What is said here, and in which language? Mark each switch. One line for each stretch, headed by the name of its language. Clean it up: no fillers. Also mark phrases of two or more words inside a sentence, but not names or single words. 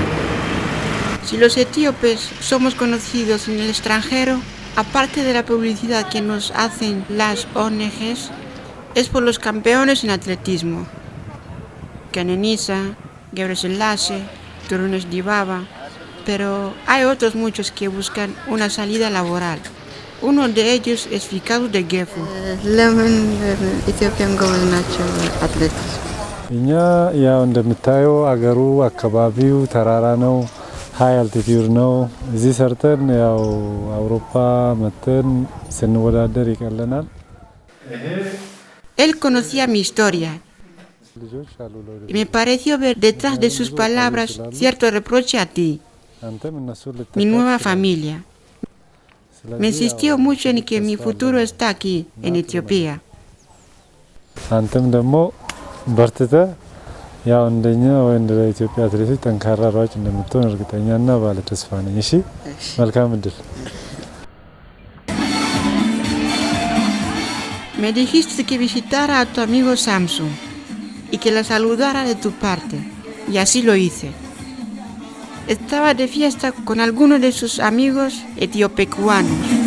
Spanish: Si los etíopes somos conocidos en el extranjero, aparte de la publicidad que nos hacen las ONGs, es por los campeones en atletismo. Kenenisa, Gebrselassie, Turunes Dibaba, pero hay otros muchos que buscan una salida laboral. Uno de ellos es Fikadu de Gefu.
Amharic: ለምን ኢትዮጵያን ጎበዝ ናቸው አትሌቲክስ? እኛ ያው እንደምታየው አገሩ አካባቢው ተራራ ነው፣
English: high altitude
Amharic: ነው። እዚህ ሰርተን ያው አውሮፓ መተን ስንወዳደር ይቀለናል።
Spanish: Él conocía mi historia y me pareció ver detrás de sus palabras cierto reproche a ti, mi nueva familia. Me insistió mucho en que mi futuro está aquí, en Etiopía.
Amharic: አንተም ደግሞ በርትተ ያው እንደኛ ወይ እንደ ኢትዮጵያ አትሌቶች ጠንካራ ሯጭ እንደምትሆን እርግጠኛና ባለ ተስፋ ነኝ። እሺ መልካም እድል።
Spanish: Me dijiste que visitara a tu amigo Samson y que la saludara de tu parte, y así lo hice. Estaba de fiesta con algunos de sus amigos etiopecuanos.